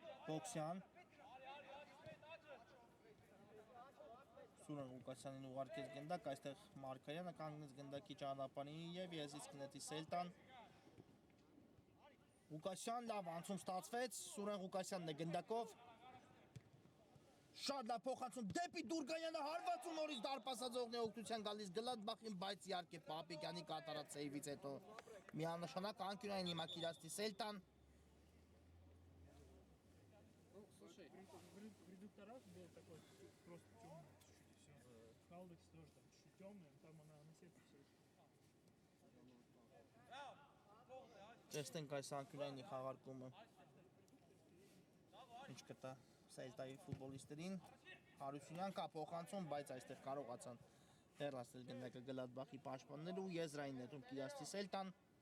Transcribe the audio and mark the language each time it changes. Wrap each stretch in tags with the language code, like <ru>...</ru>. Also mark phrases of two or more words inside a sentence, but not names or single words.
<hy>Բոքսյան Սուրեն Ղուկասյանին ուղարկեց գնդակ, այստեղ Մարկարյանը կանգնեց գնդակի ճանապարհին եւ եզից կնետի Սելտան Ղուկասյան լավ անցում ստացվեց, Սուրեն Ղուկասյանն է գնդակով Շատ լավ փոխանցում դեպի Դուրգանյանը հարվածում նորից դարպասաձողն է օգնության գալիս Գլադբախին, բայց իհարկե Պապիկյանի կատարած սեյվից հետո միանշանակ անկյունային հիմա կիրացնի Սելտան</hy> <ru>Слушай, в редукторах был такой просто темный чуть-чуть и все. Халдекс тоже там чуть-чуть темный, там она на сетке все.</ru> <hy>Տեսնենք այս անկյունայինի խաղարկումը ինչ կտա Սելտայի ֆուտբոլիստերին Հարությունյան կա փոխանցում, բայց այստեղ կարողացան հեռացնել գնդակը Գլադբախի պաշտպանները ու եզրային նետում կիրացնի Սելտան</hy>